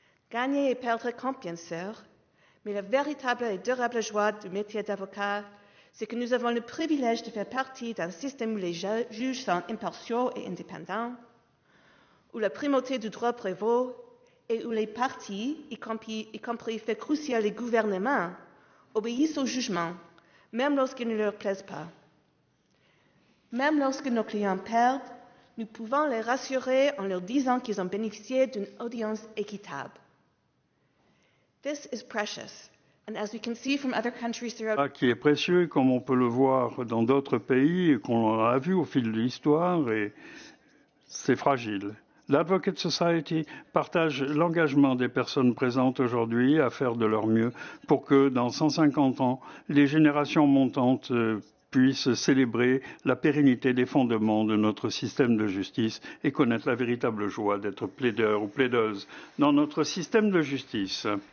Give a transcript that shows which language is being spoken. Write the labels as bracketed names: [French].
[French] Gagner et perdre compte, bien sûr, mais la véritable et durable joie du métier d'avocat, c'est que nous avons le privilège de faire partie d'un système où les juges sont impartiaux et indépendants, où la primauté du droit prévaut et où les partis, y compris fait crucial les gouvernements, obéissent au jugement, même lorsqu'ils ne leur plaisent pas. Même lorsque nos clients perdent, nous pouvons les rassurer en leur disant qu'ils ont bénéficié d'une audience équitable. [English] This is precious, and as we can see from other countries throughout... [French] Qui est précieux, comme on peut le voir dans d'autres pays et qu'on a vu au fil de l'histoire, et c'est fragile. L'Advocate Society partage l'engagement des personnes présentes aujourd'hui à faire de leur mieux pour que, dans 150 ans, les générations montantes puissent célébrer la pérennité des fondements de notre système de justice et connaître la véritable joie d'être plaideur ou plaideuse dans notre système de justice.